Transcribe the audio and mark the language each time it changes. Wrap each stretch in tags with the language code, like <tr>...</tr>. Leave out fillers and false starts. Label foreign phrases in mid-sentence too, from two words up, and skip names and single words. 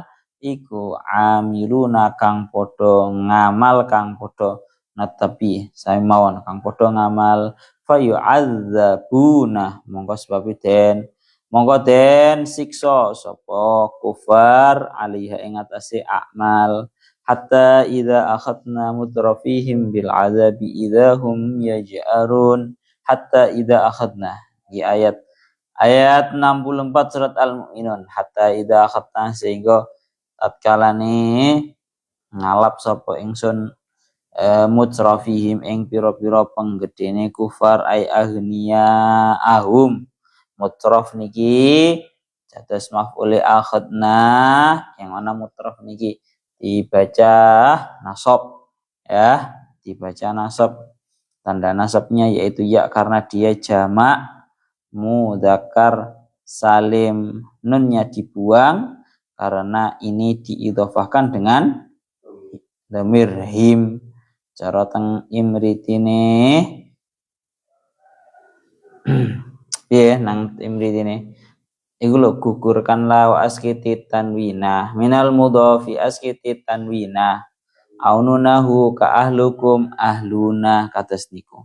<jv>iku amiluna kang padha ngamal kang padha natapi sae mawon kang padha ngamal fayu'adzabuna mongko den siksa sapa kufar</jv> <ar>alaiha</ar> <jv>ing atase</jv> <ar>أعمال حتى إذا أخذنا مترفيهم بالعذاب إذا هم يجأرون حتى إذا أخذنا</ar> <jv>di ayat 64 surat Al-Mu'minun</jv> <ar>حتى إذا أخذنا</ar> <jv>sehingga tatkalane ngalap sapa ingsun mutrafihim ing pira-pira penggedene kufar</jv> <ar>أي أغنياؤهم</ar> <jv>mutraf niki dados maf'ul akhadna</jv> <id>yang mana mutraf niki dibaca nasab ya, dibaca nasab. Tanda nasabnya yaitu ya karena dia jamak mudzakkar salim, nunnya dibuang karena ini diidhofahkan dengan dhamir him.</id> <jv>Cara teng imritine piye nang imritine iku lho</jv> <ar>gugurkanlah وأسقط تنوينا من المضاف أسقط تنوينا أو نونه كأهلكم أهلنا</ar> <jv>kados niku.</jv>